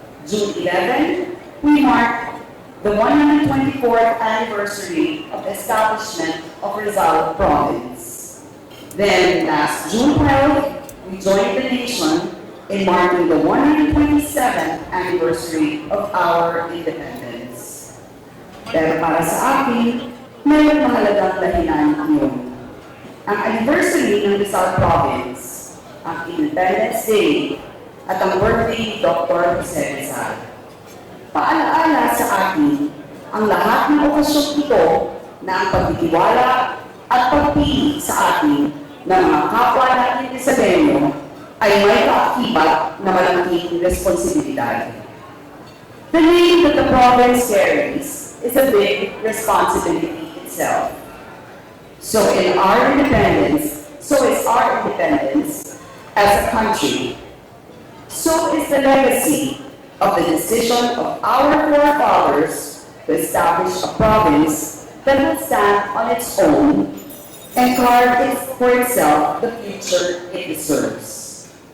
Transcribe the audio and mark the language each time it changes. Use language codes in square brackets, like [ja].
[en] June 11, we mark the 124th anniversary of the establishment of Rizal Province. Then, last June 12, we joined the nation in marking the 127th anniversary of our independence. [tl] Pero para sa akin, mayroong mahalagang dahilan yun. Ang anniversary ng Rizal Province ang Independence Day at ang birthday ni Dr. Jose Rizal. Paalaala sa atin ang lahat ng okasyong ito na ang pagtitiwala at pagpili sa atin ng mga kapwa natin Rizaleño ay may kaakibat na malaking responsibilidad. [en] The name that the province carries is a big responsibility itself. So in our independence, so is our independence as a country. So is the legacy of the decision of our forefathers to establish a province that will stand on its own and carve for itself the future it deserves.